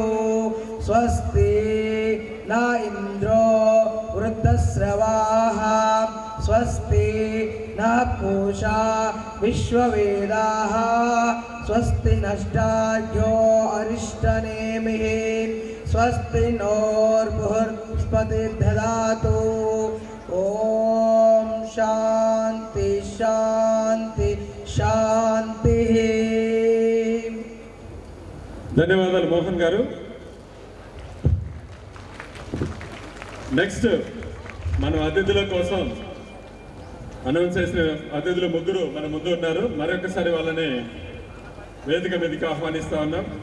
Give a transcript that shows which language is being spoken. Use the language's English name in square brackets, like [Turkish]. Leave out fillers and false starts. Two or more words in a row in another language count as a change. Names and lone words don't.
[Sanskrit] स्वस्ति न इन्द्रो वृद्धस्रवाः स्वस्ति न पूषा विश्ववेदाः स्वस्ति नष्टार्घ्यो अरिष्टनेमिः स्वस्ति नोर्बृहस्पतिर्दधातु। ॐ शान्ति शान्ति शान्तिः। [Telugu] ధన్యవాదాలు మోహన్ గారు. నెక్స్ట్ మనం అతిథుల కోసం అనౌన్స్ చేసిన అతిథులు ముగ్గురు మన ముందు ఉన్నారు. మరొకసారి వాళ్ళని వేదిక మీదకి ఆహ్వానిస్తా ఉన్నాం.